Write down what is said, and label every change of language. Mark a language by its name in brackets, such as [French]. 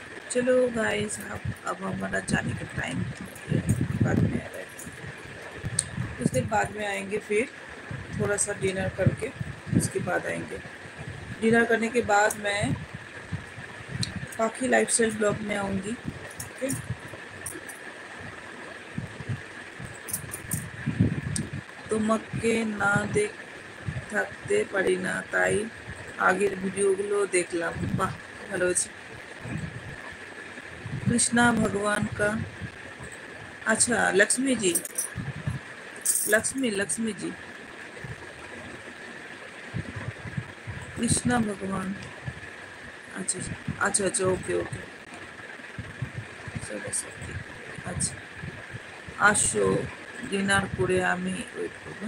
[Hindi] चलो गाइस, अब हमारा जाने का टाइम बाद में आ रहा है, कुछ देर बाद में आएंगे, फिर थोड़ा सा डिनर करके उसके बाद आएंगे। डिनर करने के बाद मैं पाखी लाइफस्टाइल ब्लॉग में आऊँगी। [Bangla] ओके, তোমাকে না থাকতে পারি না, তাই আগের ভিডিওগুলো দেখলাম। বাহ, ভালো হয়েছে। [Hindi] कृष्णा भगवान का, अच्छा लक्ष्मी जी, लक्ष्मी जी, कृष्णा भगवान, अच्छा अच्छा अच्छा, ओके ओके, सरस्वती, [Bangla] আচ্ছা আসো, ডিনার করে আমি ওয়েট করবো।